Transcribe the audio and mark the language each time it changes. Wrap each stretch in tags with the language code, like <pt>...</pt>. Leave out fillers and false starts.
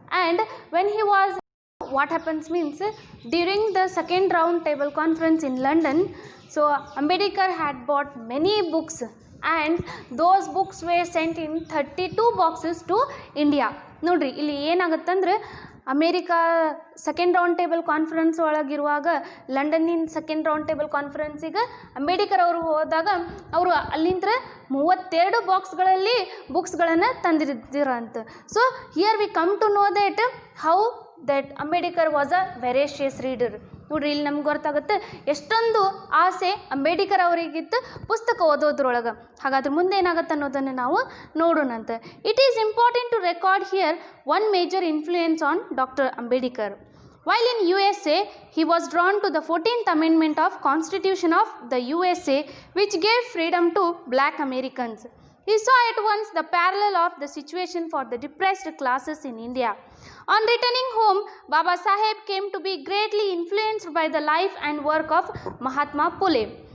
<en>And when he was, what happens means, during the second round table conference in London, so Ambedkar had bought many books and those books were sent in 32 boxes to India.</en> <kn>ನೋಡ್ರಿ, ಇಲ್ಲಿ ಏನಾಗುತ್ತಂದ್ರೆ America second round table conference ಒಳಗಿರುವಾಗ, ಲಂಡನ್ನಿನ second round table ಕಾನ್ಫರೆನ್ಸಿಗೆ Ambedkar ಅವರು ಹೋದಾಗ ಅವರು ಅಲ್ಲಿಂದ 32 ಬಾಕ್ಸ್ಗಳಲ್ಲಿ ಬುಕ್ಸ್ಗಳನ್ನು ತಂದಿದ್ದಿರಂತ.</kn> <en>So here we come to know that how that Ambedkar was a voracious reader.</en> <kn>ನೋಡ್ರಿ, ಇಲ್ಲಿ ನಮ್ಗೆ ಗೊತ್ತಾಗುತ್ತೆ ಎಷ್ಟೊಂದು ಆಸೆ ಅಂಬೇಡ್ಕರ್ ಅವರಿಗಿತ್ತು ಪುಸ್ತಕ ಓದೋದ್ರೊಳಗೆ. ಹಾಗಾದ್ರೆ ಮುಂದೆ ಏನಾಗುತ್ತೆ ಅನ್ನೋದನ್ನು ನಾವು ನೋಡೋಣಂತೆ.</kn> <en>It is important to record here one major influence on doctor Ambedkar. While in USA, he was drawn to the 14th Amendment of Constitution of the USA, which gave freedom to black Americans. He saw at once the parallel of the situation for the depressed classes in India. On returning home, Baba Saheb came to be greatly influenced by the life and work of Mahatma Phule.</en>